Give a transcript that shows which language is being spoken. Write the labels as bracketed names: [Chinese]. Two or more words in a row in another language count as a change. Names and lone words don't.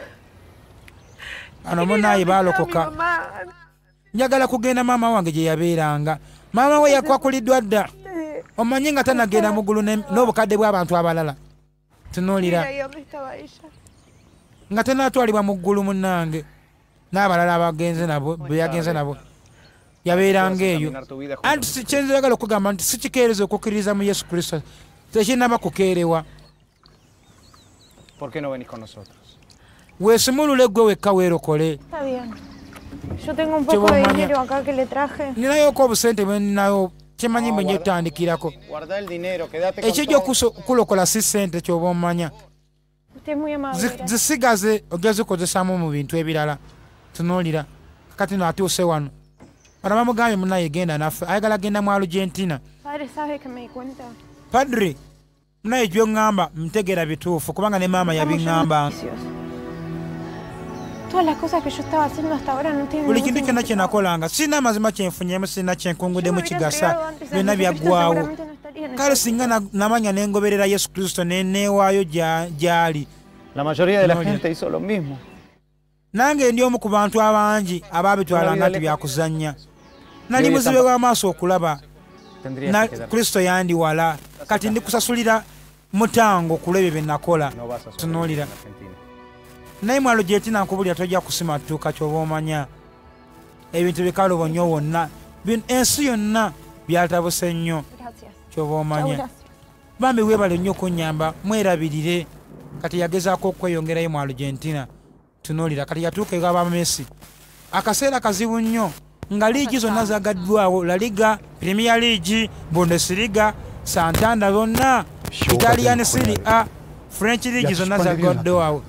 [Ganda] ano munaye baalokoka njagala kugenda maama wange gye yabeeranga maama we yakwakuliddwa dda omanyi nga tanagenda mu ggulu n'obukadde bw'abantu abalala tunulira nga tanaatwalibwa mu ggulu munnange n'abalala abagenze nabo bwe yagenze nabo yabeeranga eyo anti kyenjagala okugamba nti si kikeereza okukkiririza mu Yesu Kristo tekinaba kukeerewa [Spanish] ¿Por qué no venís con nosotros? [Ganda] weesimulule gwe wekka weerokole [Spanish] Está bien. Yo tengo un poco de dinero acá que le traje. [Ganda] ninayoko obusente bwe ninayo kyemanyi mwe nyetandikirako [Spanish] Guarda el dinero, quédate con [Ganda] ekijja [Spanish] todo. [Ganda] okulokola si ssente kyoba omanya [Spanish] Usted es muy amable. [Ganda] zisigaze ojja zikozesaamu mu bintu ebirala tunuulira kati no atuuse wano bano bamugambye munaye genda naffe ayagala genda mu Argentina [Spanish] Padre, ¿sabe que me di cuenta? [Ganda] padri naye gy'oŋŋamba ntegeera bituufu kubanga ne maama yabiŋŋamba [Spanish] Todas las cosas que yo estaba haciendo hasta ahora no tienen [Ganda] buli [Spanish] ningún [Ganda] kintu kyonna kye [Spanish] significado. [Ganda] nakolanga sirina amazima kyenfunyemu sirina kyenkunguddemu [Spanish] Si me hubiera [Ganda] kigasa [Spanish] entregado antes a [Ganda] byonna [Spanish] Jesucristo, [Ganda] byaggwawo [Spanish] seguramente no estaría en [Ganda] kale [Spanish] esta [Ganda] singa [Spanish] situación. [Ganda] namanya nengoberera Yesu Kristo neneewaayo gy'ali [Spanish] La mayoría de la No, ya. gente hizo lo mismo. [Ganda] nange ndi omu ku bantu abangi abaabitwalanga nti byakuzannya nali muzibe w'amaaso okulaba [Spanish] Tendrías [Ganda] na [Spanish] que quedarte. [Ganda] Kristo yandiwala kati ndi kusasulira mutango kulebe binakola [Spanish] No vas a sobrevivir [Ganda] tunuulira [Spanish] en Argentina. [Ganda] naye mwalo gyetina nkubulira tojja kusimatuuka kyoba omanya ebintu bikalubo nnyo wonna ensi yonna byatabuse nnyo [Spanish] Gracias. [Ganda] kyoba [Spanish] Chao, [Ganda] omanya [Spanish] gracias. [Ganda] bambi weebale nnyo okunyamba mwerabirire kati yagezaako okweyongerayo mu Argentina tunuulira kati yatuuka ewaba Messi akaseera kazibu nnyo nga liigi zonna zagaddwawo La Liga, Premier League, Bundesliga, Santander zonna, Italian Serie A, French League zonna zagaddwawo.